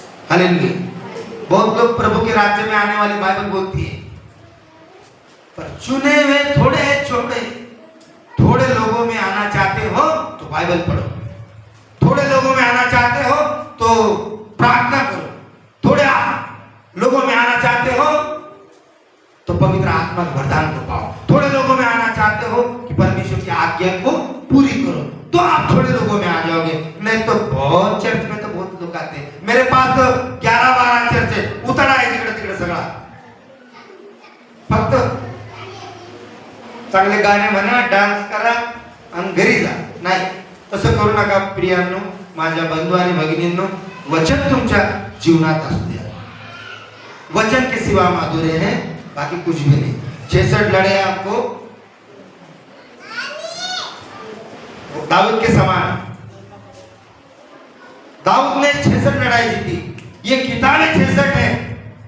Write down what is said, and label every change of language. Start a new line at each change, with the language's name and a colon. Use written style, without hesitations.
Hindi: Hallelujah. बहुत लोग प्रभु के राज्य में आने वाली बाइबल बोलती है, पर चुने हुए थोड़े हैं, छोटे थोड़े लोगों में आना चाहते हो तो बाइबल पढ़ो, थोड़े लोगों में आना चाहते हो तो प्रार्थना करो, थोड़े लोगों में आना चाहते हो तो पवित्र आत्मा के वरदान को पाओ, थोड़े लोगों में आना चाहते हो कि परमेश्वर की आज्ञा को पूरी करो, तो आप थोड़े लोगों में आ जाओगे। नहीं तो बहुत चर्च में तो बहुत लोग आते हैं, मेरे पास तो 11-12 चर्च है, उतरा है
Marathi: तिकडे तिकडे सगळा। फक्त चांगले गाणे म्हणा, डान्स करा आणि घरी जा। नाही, तसं करू नका प्रियांनो, माझ्या बंधू आणि भगिनींनो। वचन तुमच्या जीवनात असू द्या।
Hindi: वचन के सिवा माधुर्य है, बाकी कुछ भी नहीं। 66 लड़े आपको दाऊद के समान। दाऊद ने 66 लड़ाई जीती। ये किताबें 66 है।